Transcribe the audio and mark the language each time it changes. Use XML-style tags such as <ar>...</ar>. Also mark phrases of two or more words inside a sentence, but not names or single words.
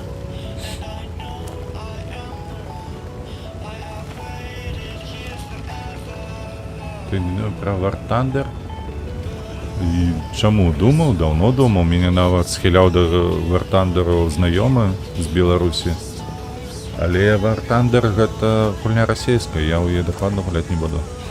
<uk>Ты про War Thunder? І чому думав? Давно думав. Мене навіть схиляв до War Thunder знайомий з Білорусі.</uk> <be>Але War Thunder гэта гульня расійська, я ў яе дакладна гуляць не буду.</be>